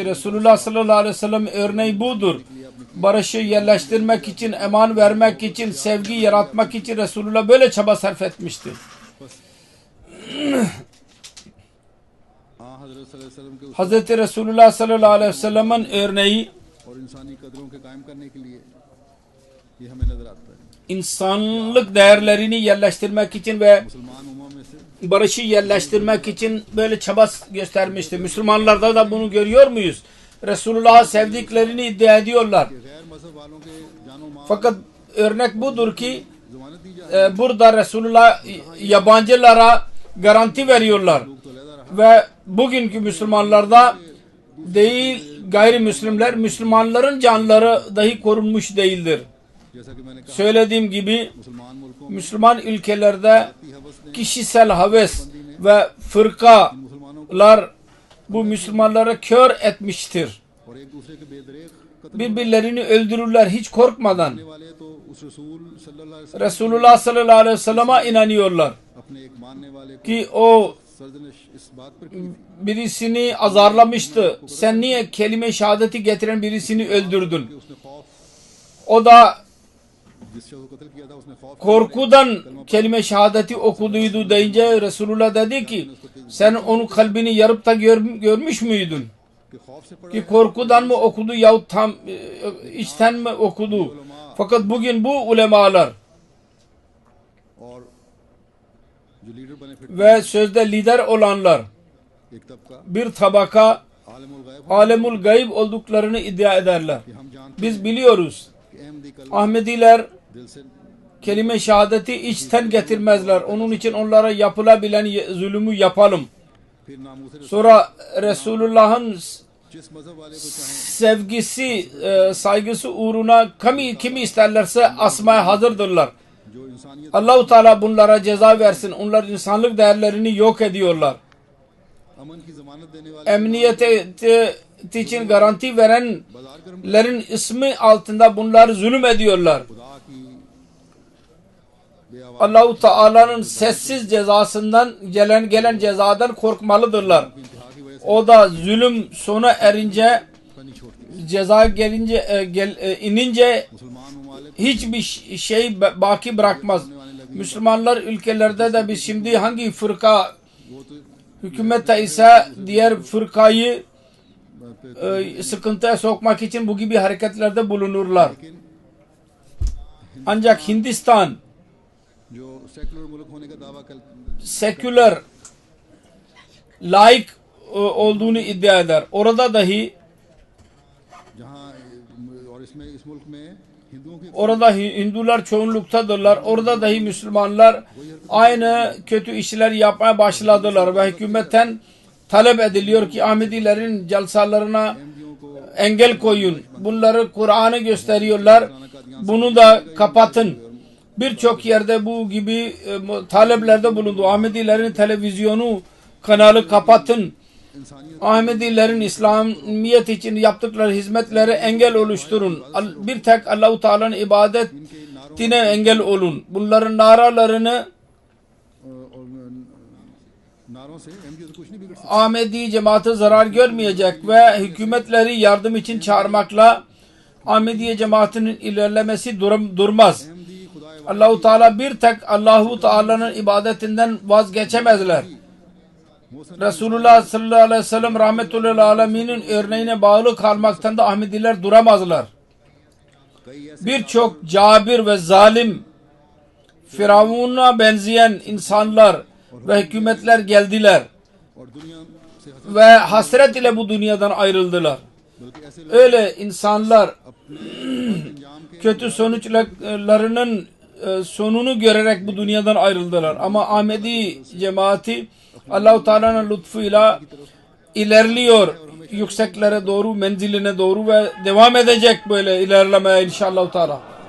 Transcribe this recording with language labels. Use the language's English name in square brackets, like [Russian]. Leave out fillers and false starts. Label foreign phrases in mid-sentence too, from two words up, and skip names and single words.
[Turkish] Resulullah sallallahu aleyhi ve sellem örneği budur. Barışı yerleştirmek için, eman vermek için, sevgi yaratmak için Resulullah böyle çaba sarf etmiştir. [Urdu] حضرت صلی اللہ علیہ وسلم کے [Turkish] Hazreti Resulullah sallallahu aleyhi ve sellem'in örneği [Urdu] اور انسانی قدروں کے قائم کرنے کے لیے یہ ہمیں نظر آتا ہے [Turkish] insanlık değerlerini yerleştirmek için ve [Urdu] مسلمان امہ میں سے [Turkish] barışı yerleştirmek için böyle çaba göstermiştir. Müslümanlarda da bunu görüyor muyuz? Resulullah'ı sevdiklerini iddia ediyorlar. [Urdu] غیر مذہب والوں کے جان و مال [Turkish] Fakat örnek budur ki [Urdu] ضمانت دی جائے [Turkish] burada Resulullah yabancılara garanti veriyorlar. [Urdu] تو لہدا رہا [Turkish] Ve bugünkü Müslümanlarda değil gayrimüslimler, Müslümanların canları dahi korunmuş değildir. [Urdu] جیسا کہ میں نے کہا [Turkish] Söylediğim gibi [Urdu] مسلمان ملکوں [Turkish] Müslüman ülkelerde [Urdu] کی ہوس نے [Turkish] kişisel haves ve fırkalar bu Müslümanları kör etmiştir. [Urdu] اور ایک دوسرے کے بے دریغ قتل [Turkish] Birbirlerini öldürürler hiç korkmadan. [Urdu] کرنے والے تو اس رسول صلی اللہ علیہ وسلم [Turkish] Resulullah sallallahu aleyhi ve sellem'e inanıyorlar [Urdu] اپنے ایک ماننے والے کو [Turkish] ki o [Urdu] سرزنش اس بات پر کی تھی [Turkish] birisini azarlamıştı. Sen niye kelime-i şehadeti getiren birisini öldürdün? [Urdu] کہ اس نے خوف [Turkish] O da [Urdu] جس شخص کو قتل کیا تھا اس نے خوف [Turkish] korkudan kelime-i şehadeti okuduydu deyince Resulullah dedi ki sen onun kalbini yarıp da görmüş müydün? [Urdu] کہ خوف سے پڑھا [Turkish] Ki korkudan mı okudu yahut tam içten mi okudu? Fakat bugün bu ulemalar [Urdu] اور جو لیڈر بنے پھر [Turkish] ve sözde lider olanlar [Urdu] ایک طبقہ [Turkish] bir tabaka [Urdu] عالم الغیب [Turkish] alemul gayb olduklarını iddia ederler. [Urdu] کہ ہم جانتے [Turkish] Biz biliyoruz [Urdu] ہیں کہ احمدی کل [Turkish] Ahmediler [Urdu] دل سے [Turkish] kelime-i şehadeti içten getirmezler. Onun için onlara yapılabilen zulümü yapalım. [Urdu] پھر ناموس [Turkish] Sonra Resulullah'ın [Urdu] جس مذہب والے کو چاہیں [Turkish] sevgisi, saygısı uğruna kimi isterlerse asmaya hazırdırlar. [Urdu] جو انسانیت [Turkish] Allah-u Teala bunlara ceza versin. Onlar insanlık değerlerini yok ediyorlar. [Urdu] امن کی ضمانت دینے والے [Turkish] Emniyet için garanti verenlerin [Urdu] بازار گرم [Turkish] ismi altında bunlar zulüm ediyorlar. [Urdu] خدا کی بے آواز [Turkish] Allah-u Teala'nın sessiz cezasından gelen cezadan korkmalıdırlar. [Urdu] انتہا کی وجہ سے [Turkish] O da zulüm sona erince, [Urdu] نہیں چھوڑتی. [Turkish] ceza gelince inince [Urdu] مسلمان ممالک [Turkish] hiçbir şey baki bırakmaz. Müslümanlar ülkelerde de biz şimdi hangi fırka [Urdu] وہ تو [Turkish] hükümette ise diğer fırkayı sıkıntıya sokmak için bu gibi hareketlerde bulunurlar. [Urdu] लेकिन [Turkish] Ancak Hindistan [Urdu] جو سیکولر ملک ہونے کا دعویٰ کر [Turkish] seküler, laik olduğunu iddia eder. Orada dahi [Urdu] جہاں اور اس میں اس ملک میں ہندوؤں کی [Turkish] orada Hindular çoğunluktadırlar. Orada dahi Müslümanlar aynı kötü işler yapmaya başladılar ve hükümetten talep ediliyor ki Ahmedilerin celsalarına [Urdu] احمدیوں کو [Turkish] engel koyun. Bunları Kur'an'ı gösteriyorlar. Bunu da kapatın. Birçok yerde bu gibi taleplerde bulundu. Ahmedilerin televizyonu kanalı kapatın. [Urdu] इंसानियत [Turkish] Ahmedilerin İslamiyet için yaptıkları hizmetlere engel oluşturun. Bir tek Allah-u Teala'nın ibadetine engel olun. Bunların naralarını [Urdu] اور نعروں سے احمدیت کچھ نہیں بگڑ سکتی. [Turkish] Ahmedi cemaati zarar görmeyecek ve hükümetleri yardım için çağırmakla Ahmediye cemaatinin ilerlemesi durmaz. [Urdu] احمدی خدا [Turkish] Allah-u Teala bir tek Allah-u Teala'nın ibadetinden vazgeçemezler. Resulullah sallallahu aleyhi ve sellem rahmetullahi aleminin örneğine bağlı kalmaktan da Ahmediler duramazlar. [Urdu] کئی ایسے [Turkish] Birçok cabir ve zalim, Firavun'a benzeyen insanlar ve hükümetler geldiler [Urdu] اور دنیا سے حسرت [Turkish] ve hasret ile bu dünyadan ayrıldılar. [Urdu] بلکہ ایسے لوگ [Turkish] Öyle insanlar [Urdu] انجام کے [Turkish] kötü sonuçlarının sonunu görerek bu dünyadan ayrıldılar. Ama Ahmedi cemaati Allah-u Teala'nın lütfuyla ilerliyor yükseklere doğru, menziline doğru ve devam edecek böyle ilerlemeye inşallah Teala.